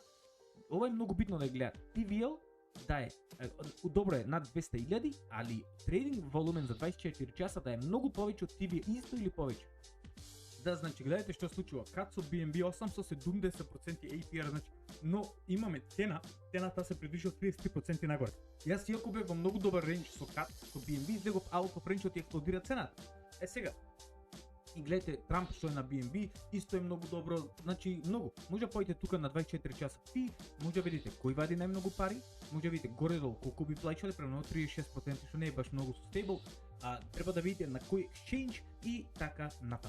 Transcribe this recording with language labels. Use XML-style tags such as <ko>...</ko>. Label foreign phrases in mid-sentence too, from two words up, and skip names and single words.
<mk>Ова е многу битно да гледате. TVL да е, добро е над 200,000, али</mk> <en>trading volume</en> <mk>за 24 часа да е многу повеќе од TVL, исто или повеќе. Да, значи, гледайте што случува. Кат со BNB 870% APR, значи, но имаме цената се придвижи од 33% нагоре. Јас иако бев во многу добар рендж со кат, со BNB излегов</mk> <en>out of range</en> <mk>и експлодира цената. Сега, И гледате Трамп што е на BNB, исто е многу добро, значи многу. Може да појдете тука на 24 часа фи, може да видите кој вади најмногу пари, може да видите горе-долу колку би плаќале, примерно 36%, што не е баш многу стейбл. Треба да видите на кој exchange и така натаму.</mk>